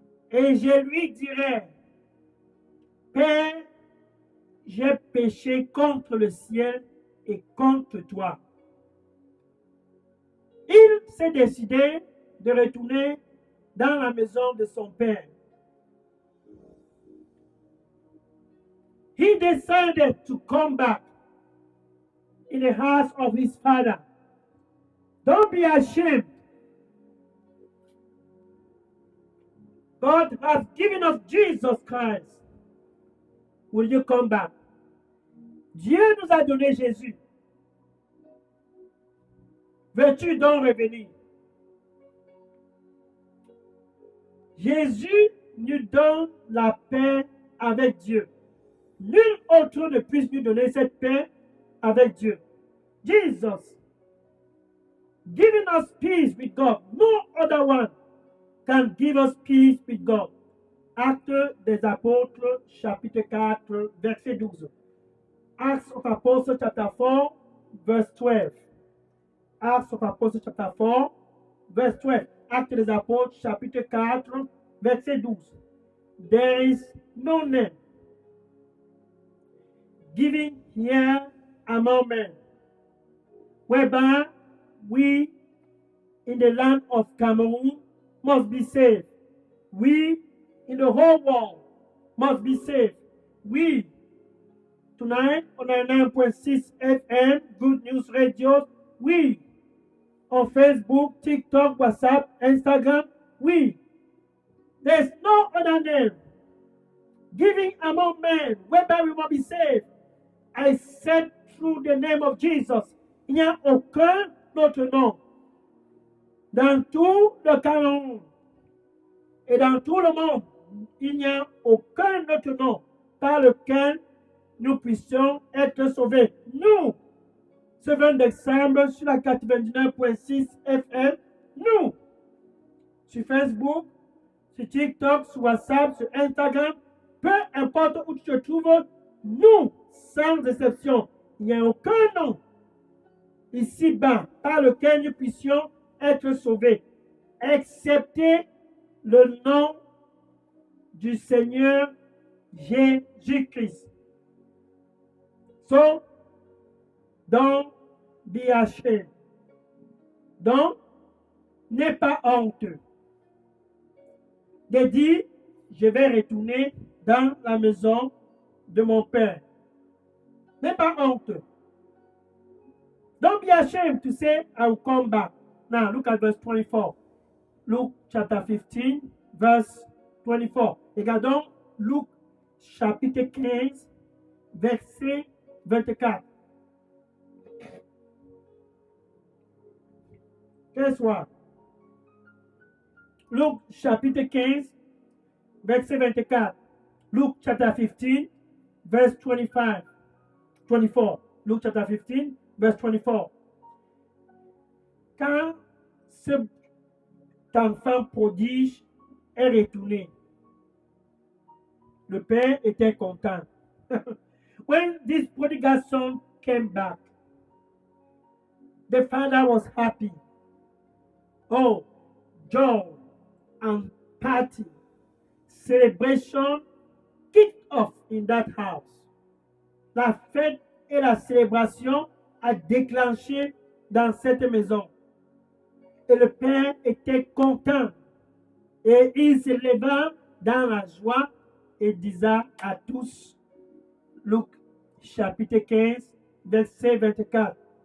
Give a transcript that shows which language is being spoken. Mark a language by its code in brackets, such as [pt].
[fr] Et je lui dirai, Père, j'ai péché contre le ciel et contre toi. Il s'est décidé de retourner dans la maison de son père. [en] He decided to come back in the house of his father. Don't be ashamed. God has given us Jesus Christ. Will you come back? [fr] Dieu nous a donné Jésus. Veux-tu donc revenir? Jésus nous donne la paix avec Dieu. Nul autre ne puisse nous donner cette paix avec Dieu. [en] Jesus, giving us peace with God. No other one can give us peace with God. [fr] Actes des Apôtres, chapitre 4, verset 12. [en] Acts of Apostles, chapter 4, verse 12. Acts of Apostles, chapter 4, verse 12. [fr] Actes des Apôtres, chapitre 4, verset 12. [en] There is no name given here among men, whereby we in the land of Cameroon must be saved. We in the whole world must be saved. We, tonight on 99.6 FM, Good News Radio, we, on Facebook, TikTok, WhatsApp, Instagram, we. There's no other name given among men whereby we must be saved, except through the name of Jesus. [fr] Il n'y a aucun autre nom. Dans tout le Cameroun et dans tout le monde, il n'y a aucun autre nom par lequel nous puissions être sauvés. Nous, ce 20 décembre, sur la 99.6 FM, nous, sur Facebook, sur TikTok, sur WhatsApp, sur Instagram, peu importe où tu te trouves, nous, sans exception, il n'y a aucun nom ici-bas par lequel nous puissions être sauvés, excepté le nom du Seigneur Jésus-Christ. [en] So, don't be ashamed. [fr] Donc, n'aie pas honte de dire, je vais retourner dans la maison de mon père. N'aie pas honte. [en] Don't be ashamed to say, I will come back. Now, look at verse 24. Luke chapter 15, verse 24. [fr] Regardons Luc chapitre 15, verset 24. [en] Guess what? [fr] Luc chapitre 15, verset 24. [en] Luke chapter 15, verse 25. 24. Luke chapter 15, verse 24. [fr] Quand cet enfant prodige est retourné, le père était content. [en] When this prodigal son came back, the father was happy. Oh, joy and party, celebration kicked off in that house. [fr] La fête et la célébration a déclenché dans cette maison. Et le père était content. Et il se leva dans la joie et disait à tous, Luc chapitre 15, verset 24.